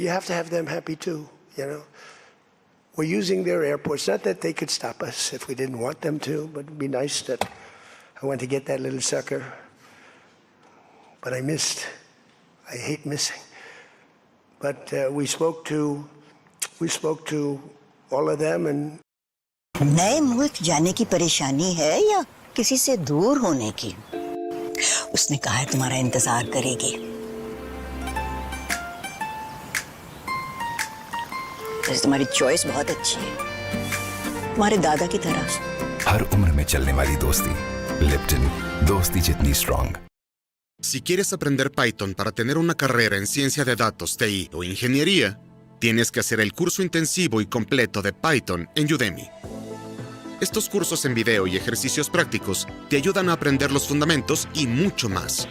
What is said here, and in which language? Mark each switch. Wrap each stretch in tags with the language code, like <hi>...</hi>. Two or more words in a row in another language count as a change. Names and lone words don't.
<en>You have to have them happy too, you know. We're using their airports. Not that they could stop us if we didn't want them to, but it'd be nice that I went to get that little sucker. But I missed. I hate missing. But we spoke to all of them, and</en> <hi>नए मुल्क जाने की परेशानी है या किसी से दूर होने की? उसने कहा है तुम्हारा इंतजार करेगी। वैसे तुम्हारी चॉइस बहुत अच्छी है, तुम्हारे दादा की तरह। हर उम्र में चलने वाली दोस्ती, लिप्टन, दोस्ती जितनी स्ट्रांग।</hi> <es>Si quieres aprender Python para tener una carrera en ciencia de datos, TI o ingeniería, tienes que hacer el curso intensivo y completo de Python en Udemy. Estos cursos en video y ejercicios prácticos te ayudan a aprender los fundamentos y mucho más.</es>